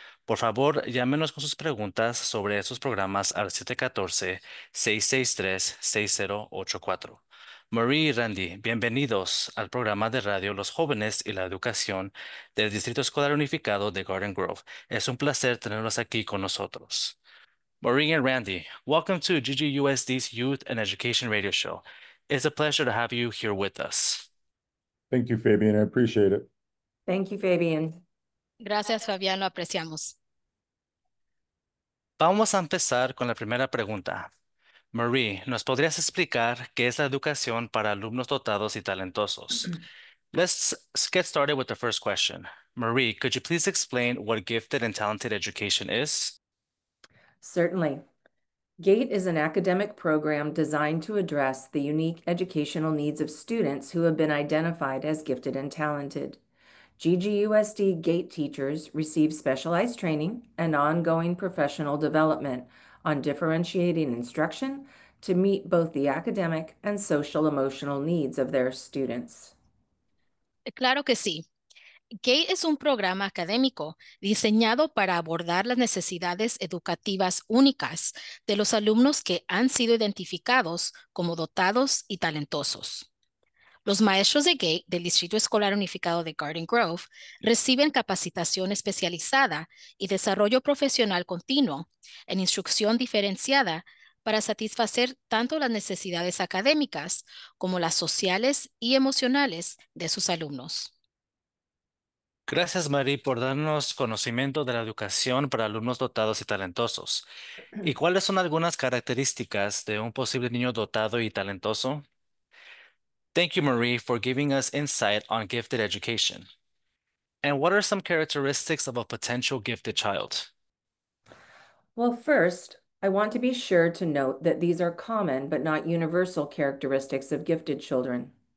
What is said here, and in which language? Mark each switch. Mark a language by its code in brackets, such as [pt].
[es] Por favor, llámenos con sus preguntas sobre estos programas al 714-663-6084. Marie y Randy, bienvenidos al programa de radio Los Jóvenes y la Educación del Distrito Escolar Unificado de Garden Grove. Es un placer tenerlos aquí con nosotros. [en] Marie and Randy, welcome to GGUSD's Youth and Education Radio Show. It's a pleasure to have you here with us. Thank you, Fabian. I appreciate it. Thank you, Fabian. [es] Gracias, Fabián. Lo apreciamos. Vamos a empezar con la primera pregunta. Marie, ¿nos podrías explicar qué es la educación para alumnos dotados y talentosos? [en] Let's get started with the first question. Marie, could you please explain what gifted and talented education is? Certainly. GATE is an academic program designed to address the unique educational needs of students who have been identified as gifted and talented. GGUSD GATE teachers receive specialized training and ongoing professional development on differentiating instruction to meet both the academic and social-emotional needs of their students. [es] Claro que sí. GATE es un programa académico diseñado para abordar las necesidades educativas únicas de los alumnos que han sido identificados como dotados y talentosos. Los maestros de GATE del Distrito Escolar Unificado de Garden Grove reciben capacitación especializada y desarrollo profesional continuo en instrucción diferenciada para satisfacer tanto las necesidades académicas como las sociales y emocionales de sus alumnos. Gracias, Marie, por darnos conocimiento de la educación para alumnos dotados y talentosos. ¿Y cuáles son algunas características de un posible niño dotado y talentoso? [en] Thank you, Marie, for giving us insight on gifted education. And what are some characteristics of a potential gifted child? Well, first, I want to be sure to note that these are common but not universal characteristics of gifted children.